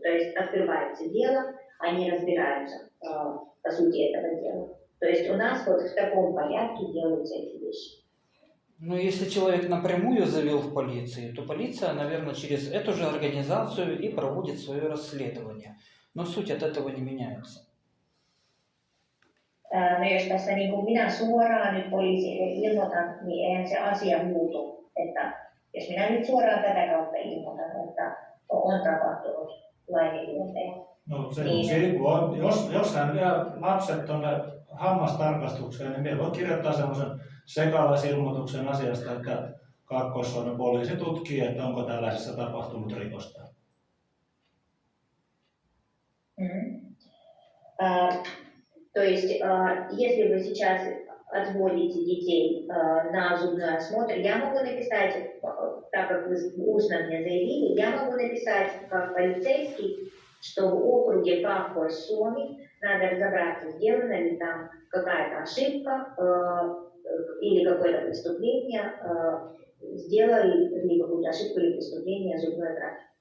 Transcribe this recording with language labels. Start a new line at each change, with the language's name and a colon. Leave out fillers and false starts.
Russian: То есть открывается дело, они разбираются по сути этого дела. То есть у нас вот в таком порядке делаются эти вещи. Ну, если человек напрямую завел в полицию, то полиция, наверное, через эту же организацию и проводит свое расследование. Но суть от этого не меняется.
Finnish: No jos tässä niin kuin minä suoraan nyt poliisille ilmoitan, niin eihän se asia muutu. Että jos minä nyt suoraan tätä kautta ilmoitan, että on tapahtunut laiminlyöntejä. No se niin, jos hän vie lapset tuonne hammastarkastukseen, niin minä voin kirjoittaa semmoisen sekalaisilmoituksen asiasta, että Kaakkois-Suomen poliisi tutkii, että onko tällaisessa tapahtunut rikosta.
Russian: То есть, если вы сейчас отводите детей на зубной осмотр, я могу написать, так как вы устно мне заявили, я могу написать как полицейский, что в округе Kaakkois-Suomi надо разобраться, сделана ли там какая-то ошибка или какое-то преступление, сделали ли какую-то ошибку или преступление зубной врач.